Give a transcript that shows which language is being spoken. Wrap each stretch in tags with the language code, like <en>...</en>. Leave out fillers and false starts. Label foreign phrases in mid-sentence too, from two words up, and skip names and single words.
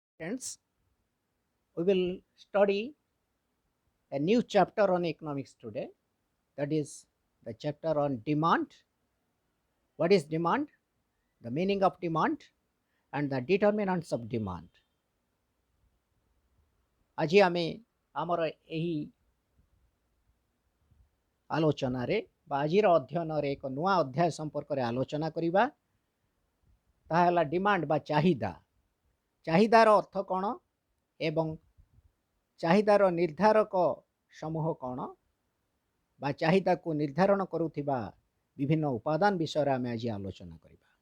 <en>Friends, we will study a new chapter on economics today. That is the chapter on demand. What is demand? The meaning of demand and the determinants of demand.</en> <or>ଆଜି ଆମେ ଆମର ଏହି ଆଲୋଚନାରେ ବା ଆଜିର ଅଧ୍ୟୟନରେ ଏକ ନୂଆ ଅଧ୍ୟାୟ ସମ୍ପର୍କରେ ଆଲୋଚନା କରିବା। ତାହା ହେଲା ଡିମାଣ୍ଡ ବା ଚାହିଦା। ଚାହିଦାର ଅର୍ଥ କ'ଣ ଏବଂ ଚାହିଦାର ନିର୍ଦ୍ଧାରକ ସମୂହ କ'ଣ ବା ଚାହିଦାକୁ ନିର୍ଦ୍ଧାରଣ କରୁଥିବା ବିଭିନ୍ନ ଉପାଦାନ ବିଷୟରେ ଆମେ ଆଜି ଆଲୋଚନା କରିବା।</or>